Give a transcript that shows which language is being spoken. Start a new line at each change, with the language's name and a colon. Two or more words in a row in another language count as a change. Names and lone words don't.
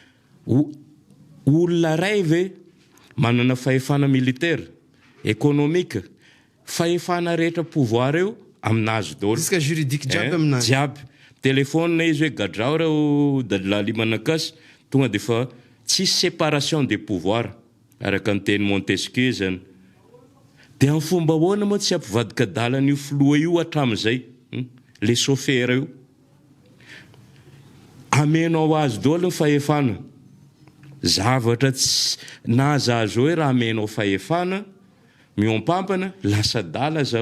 Malagasy: Olona ray ve manana fahefana
French: militaire, économique,
Malagasy: fahefana rehetra pouvoir eo aminazy daholo.
French: Jusqu'à juridique
Malagasy: jiaby aminazy. Jiaby. Téléphone izy hoe gadrao reo dadalahy manakasy, tonga dia fa tsisy
French: séparation des pouvoirs
Malagasy: araka ny teny Montesquieu zany. Dia amin'ny fomba ahoana moa tsy ampivadika dalana io filoha io hatramin'izay,
French: le chauffeur
Malagasy: io. Amenao azy daholo ny fahefana. Zavatra tsy nahazahazo hoe raha amenao fahefana, miompampana, lasa dala zaho.